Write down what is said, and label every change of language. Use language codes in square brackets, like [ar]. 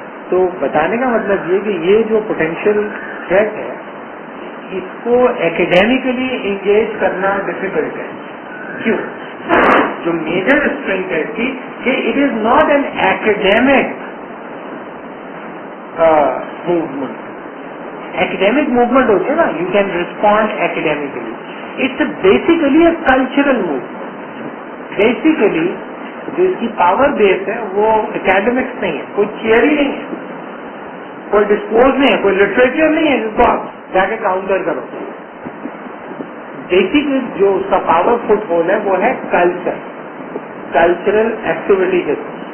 [ur] تو بتانے کا مطلب یہ کہ یہ جو پوٹینشیل تھریٹ ہے اس کو ایکڈیمیکلی انگیج کرنا ڈیفیکلٹ ہے. کیوں؟ جو میجر اسٹرینتھ ہے اس کی کہ [en] It is not an academic movement. [ur] Academic movement ہوتی ہے نا, [en] You can respond academically. It's basically a cultural movement. [ur] Basically جو اس کی پاور بیس ہے وہ اکیڈمکس نہیں ہے, کوئی تھیوری نہیں ہے, کوئی ڈسکورس نہیں ہے, کوئی لٹریچر نہیں ہے جس کو آپ جا کے کاؤنٹر کرو. بیسک جو اس کا پاور فٹ ہول ہے وہ ہے کلچر, کلچرل ایکٹیویٹی کے ساتھ.